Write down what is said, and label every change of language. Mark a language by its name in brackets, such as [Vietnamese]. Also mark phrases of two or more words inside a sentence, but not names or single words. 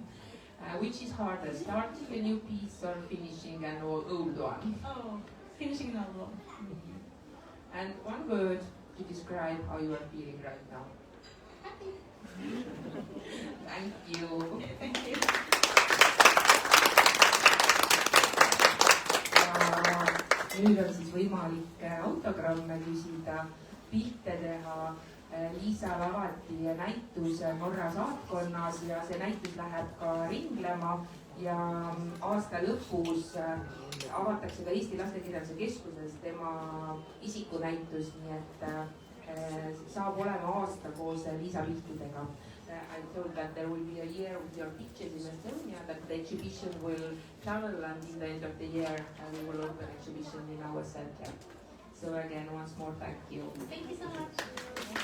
[English] Which is harder, starting a new piece or finishing an old one? Oh, finishing an old one. And one word to describe how you are feeling right now. Happy. Thank you. Thank you. [Estonian] Nüüd on siis võimalik autogramme küsida, pilte teha, Liisal avati näitus Norra saatkonnas ja see näitus läheb ka ringlema ja aasta lõpus avatakse ka Eesti Lastekirjanduse Keskuses tema isikunäitus, nii et saab olema aasta koos Liisa piltidega. [English] I told that there will be a year with your pictures in Estonia, that the exhibition will travel, and in the end of the year we will open exhibition in our center. So again, once more, thank you. Thank you so much.